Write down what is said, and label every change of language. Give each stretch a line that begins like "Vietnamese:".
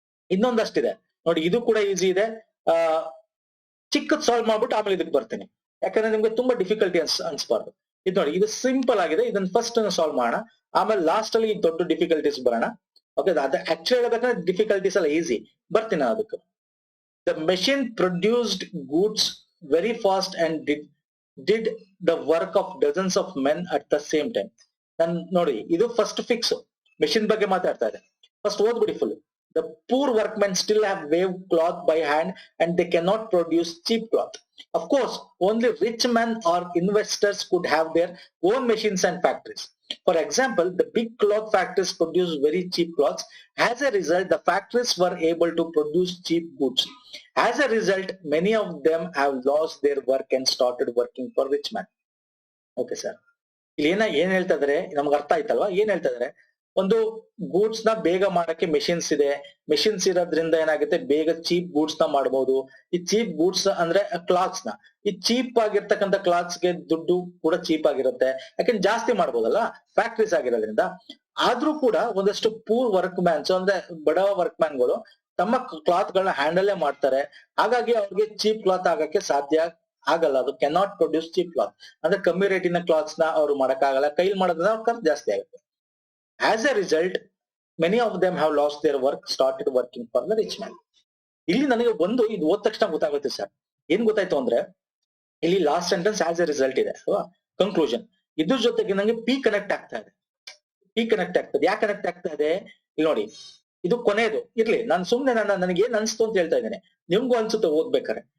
Kannada: ಇನ್ನೊಂದಷ್ಟಿದೆ ನೋಡಿ, ಇದು ಕೂಡ ಈಸಿ ಇದೆ. ಚಿಕ್ಕದ್ ಸಾಲ್ವ್ ಮಾಡ್ಬಿಟ್ಟು ಆಮೇಲೆ ಇದಕ್ಕೆ ಬರ್ತೀನಿ, ಯಾಕಂದ್ರೆ ನಿಮ್ಗೆ ತುಂಬಾ ಡಿಫಿಕಲ್ಟಿ ಅನ್ಸ್ಬಾರ್ದು. ಇದು ನೋಡಿ, ಇದು ಸಿಂಪಲ್ ಆಗಿದೆ. ಇದನ್ನ ಫಸ್ಟ್ ಸಾಲ್ವ್ ಮಾಡೋಣ, ಆಮೇಲೆ ಲಾಸ್ಟ್ ಅಲ್ಲಿ ದೊಡ್ಡ ಡಿಫಿಕಲ್ಟೀಸ್ ಬರೋಣ. ಓಕೆ, ಅದು ಆಕ್ಚುಲಿ ಹೇಳ್ಬೇಕಂದ್ರೆ ಡಿಫಿಕಲ್ಟೀಸ್ ಎಲ್ಲ ಈಸಿ. ಬರ್ತೀನಿ ಅದಕ್ಕೆ.
English: The machine produced goods very fast and did the work of dozens of men at the same time.
Kannada: ನಾನು ನೋಡಿ, ಇದು ಫಸ್ಟ್ ಫಿಕ್ಸ್ ಮೆಷಿನ್ ಬಗ್ಗೆ ಮಾತಾಡ್ತಾ ಇದೆ. First ಓದ್ಬಿಡಿ full.
English: The poor workmen still have wove cloth by hand and they cannot produce cheap cloth. Of course, only rich men or investors could have their own machines and factories. For example, the big cloth factories produce very cheap clothes. As a result, the factories were able to produce cheap goods. As a result, many of them have lost their work and started working for rich men. Okay, sir.
Kannada: ಇಲ್ಲಿ ಏನ್ ಹೇಳ್ತಾ ಇದಾರೆ ನಮ್ಗೆ ಅರ್ಥ ಆಯ್ತಲ್ವಾ? ಏನ್ ಹೇಳ್ತಾ ಇದಾರೆ? ಒಂದು ಗೂಡ್ಸ್ ನ ಬೇಗ ಮಾಡಕ್ಕೆ ಮೆಷಿನ್ಸ್ ಇದೆ. ಮೆಷಿನ್ಸ್ ಇರೋದ್ರಿಂದ ಏನಾಗುತ್ತೆ, ಬೇಗ ಚೀಪ್ ಗೂಡ್ಸ್ ನ ಮಾಡಬಹುದು. ಈ ಚೀಪ್ ಗೂಡ್ಸ್ ಅಂದ್ರೆ ಕ್ಲಾತ್ಸ್ ನ, ಈ ಚೀಪ್ ಆಗಿರ್ತಕ್ಕಂಥ ಕ್ಲಾತ್ಸ್ ಗೆ ದುಡ್ಡು ಕೂಡ ಚೀಪ್ ಆಗಿರುತ್ತೆ, ಯಾಕಂದ್ರೆ ಜಾಸ್ತಿ ಮಾಡ್ಬೋದಲ್ಲ ಫ್ಯಾಕ್ಟ್ರೀಸ್ ಆಗಿರೋದ್ರಿಂದ. ಆದ್ರೂ ಕೂಡ ಒಂದಷ್ಟು ಪೂರ್ ವರ್ಕ್ ಮ್ಯಾನ್ಸ್ ಅಂದ್ರೆ ಬಡವ ವರ್ಕ್ ಮ್ಯಾನ್ಗಳು ತಮ್ಮ ಕ್ಲಾತ್ ಗಳನ್ನ ಹ್ಯಾಂಡಲ್ಲೇ ಮಾಡ್ತಾರೆ. ಹಾಗಾಗಿ ಅವ್ರಿಗೆ ಚೀಪ್ ಕ್ಲಾತ್ ಆಗಕ್ಕೆ ಸಾಧ್ಯ ಆಗಲ್ಲ. ಅದು
English: cannot produce cheap cloth
Kannada: ಅಂದ್ರೆ ಕಮ್ಮಿ ರೇಟಿನ ಕ್ಲಾತ್ಸ್ ನ ಅವ್ರು ಮಾಡಕ್ಕಾಗಲ್ಲ. ಕೈಲಿ ಮಾಡೋದ್ರಿಂದ ಅವ್ರ ಖರ್ಚು ಜಾಸ್ತಿ ಆಗುತ್ತೆ.
English: As a result, many of them have lost their work, started working for the rich man.
Kannada: ಇಲ್ಲಿ ನನಗೆ ಒಂದು ಇದು ಓದ್ ತಕ್ಷಣ ಗೊತ್ತಾಗುತ್ತೆ ಸರ್. ಏನ್ ಗೊತ್ತಾಯ್ತು ಅಂದ್ರೆ, ಇಲ್ಲಿ last sentence as A result ಇದೆ ಅಲ್ವಾ, ಕನ್ಕ್ಲೂಷನ್. ಇದ್ರ ಜೊತೆಗೆ ನಂಗೆ ಪಿ ಕನೆಕ್ಟ್ ಆಗ್ತಾ ಇದೆ. ಪಿ ಕನೆಕ್ಟ್ ಆಗ್ತದೆ. ಯಾಕೆ ಕನೆಕ್ಟ್ ಆಗ್ತಾ ಇದೆ ಇಲ್ಲಿ ನೋಡಿ, ಇದು ಕೊನೆಯದು ಇರ್ಲಿ. ನಾನು ಸುಮ್ನೆ ನನಗೆ ಏನ್ ಅನ್ಸ್ತು ಅಂತ ಹೇಳ್ತಾ ಇದ್ದೇನೆ, ನಿಮ್ಗೂ ಅನ್ಸುತ್ತೆ ಓದ್ಬೇಕಾರೆ.